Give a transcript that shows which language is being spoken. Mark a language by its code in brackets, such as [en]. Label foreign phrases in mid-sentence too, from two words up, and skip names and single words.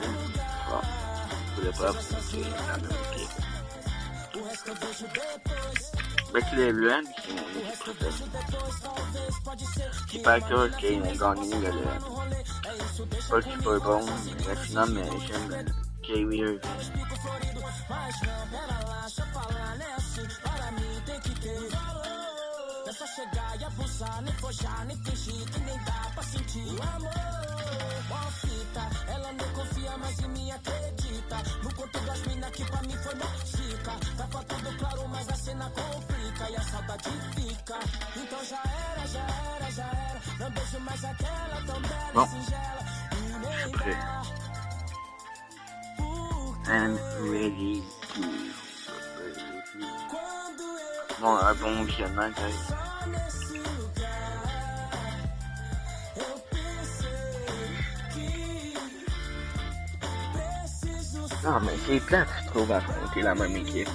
[fr] Je voulais pas apporter la même équipe. Avec les Blancs, c'est mon équipe préférée. C'est pas que qu'il a gagné pas le Super Bowl, la finale, mais j'aime Kyrie Irving. [pt] Ela não confia mais em mim, acredita. No conto das minas que pra mim foi mó chica. Tava tudo claro, mas a cena complica e a saudade fica. Então já era, já era, já era. Não beijo mais aquela tão bela e singela. [fr] Je suis prêt. [en] I'm ready to... [fr] Bon, un bon visionnement, guys. Ah, mais c'est plate, je trouve, à affronter la même équipe.